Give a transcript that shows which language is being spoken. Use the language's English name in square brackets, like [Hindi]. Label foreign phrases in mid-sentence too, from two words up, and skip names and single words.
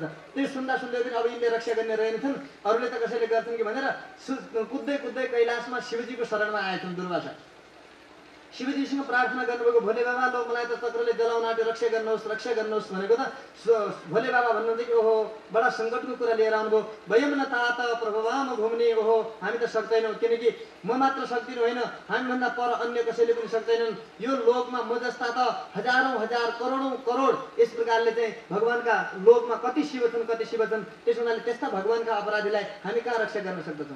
[Nepali] त्यो सुन्दा सुन्दै पनि अब यिनले रक्षा गर्ने रहेनछन्, अरूले त कसैले गर्छन् कि भनेर कुद्दै कुद्दै कैलाशमा शिवजीको शरणमा आएछन् दुर्वासा। शिवजीसँग प्रार्थना गर्नुभएको, भोले बाबा लो मलाई त चक्रले जलाउन आँट्यो, रक्षा गर्नुहोस् भनेको त भोले बाबा भन्नुहुन्छ कि ओहो बडा सङ्कटको कुरा लिएर आउनुभयो। [Sanskrit] वयम न तात प्रभवाम घुम्ने, [Nepali] ओहो हामी त सक्दैनौँ, किनकि म मात्र सक्दिनँ होइन, हामीभन्दा पर अन्य कसैले पनि सक्दैनन्। यो लोकमा म जस्ता त हजारौँ हजार करोडौँ करोड यस प्रकारले चाहिँ भगवान्का लोकमा कति शिव छन्, कति शिव छन्। त्यसो हुनाले त्यस्ता भगवान्का अपराधीलाई हामी कहाँ रक्षा गर्न सक्दछौँ?